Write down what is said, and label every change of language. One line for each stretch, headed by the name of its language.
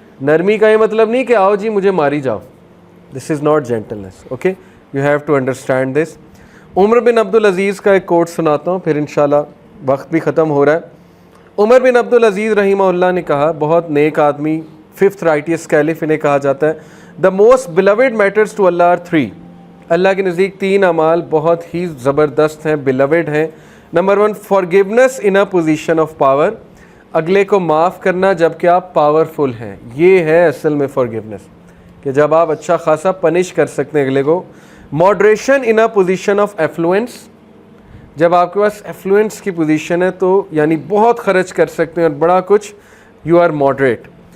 Urdu: نرمی کا یہ مطلب نہیں کہ آؤ جی مجھے ماری جاؤ.
English: This is not gentleness. Okay, you have to understand this.
Urdu: عمر بن عبدالعزیز کا ایک کوٹ سناتا ہوں، پھر انشاءاللہ وقت بھی ختم ہو رہا ہے. عمر بن عبدالعزیز رحمہ اللہ نے کہا، بہت نیک آدمی،
English: 5th righteous caliph
Urdu: انہیں کہا جاتا ہے.
English: The most beloved matters to Allah are 3.
Urdu: اللہ کے نزدیک 3 اعمال بہت ہی زبردست ہیں، beloved ہیں.
English: Number 1 forgiveness in a position of power.
Urdu: اگلے کو معاف کرنا جب کہ آپ پاورفل ہیں. یہ ہے اصل میں forgiveness، کہ جب آپ اچھا خاصا پنش کر سکتے ہیں اگلے کو.
English: moderation in a position of affluence.
Urdu: جب آپ کے پاس ایفلوئنس کی پوزیشن ہے تو یعنی بہت خرچ کر سکتے ہیں اور بڑا کچھ،
English: You are moderate.